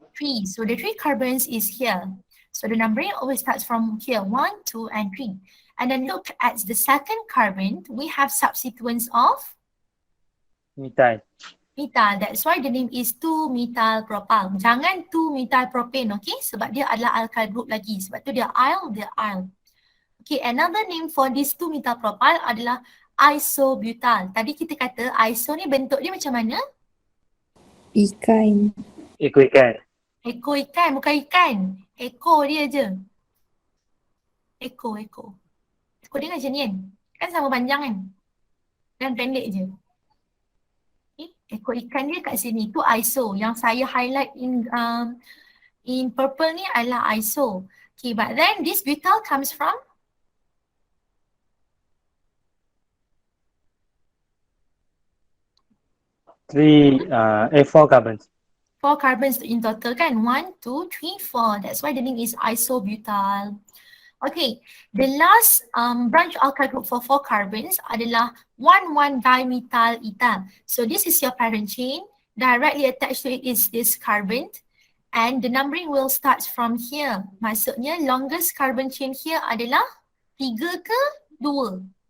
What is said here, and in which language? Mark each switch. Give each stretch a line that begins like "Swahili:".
English: 3. So the 3 carbons is here. So the numbering always starts from here, 1, 2, and 3. And then look at the second carbon, we have subsequence of Methyl. methyl. That's why the name is 2-methyl propyl.
Malay: Jangan
English: 2-methyl propane, okay?
Malay: Sebab dia adalah alkyl group lagi. Sebab tu dia aryl.
English: Okay, another name for this 2-methyl propyl
Malay: adalah
English: isobutyl.
Malay: Tadi kita kata iso ni bentuk dia macam mana? Ikan. Ekor ikan. Ekor ikan, bukan ikan. Ekor dia je. Ekor. Ekor dia macam ni kan? Kan sama panjang kan? Dan pendek je. Okay. Ekor ikan dia kat sini. Tu iso. Yang saya
English: highlight in purple
Malay: ni adalah iso.
English: Okay, but then this butyl comes from 4 carbons. 4 carbons in total
Malay: kan?
English: 1, 2, 3, 4. That's why the name is isobutyl. Okay, the last branch alkyl group for 4 carbons
Malay: adalah
English: 1,1-dimethyl ethyl. So this is your parent chain. directly attached to it is this carbon. And the numbering will start from here.
Malay: Maksudnya
English: longest carbon chain here
Malay: adalah 3 ke 2?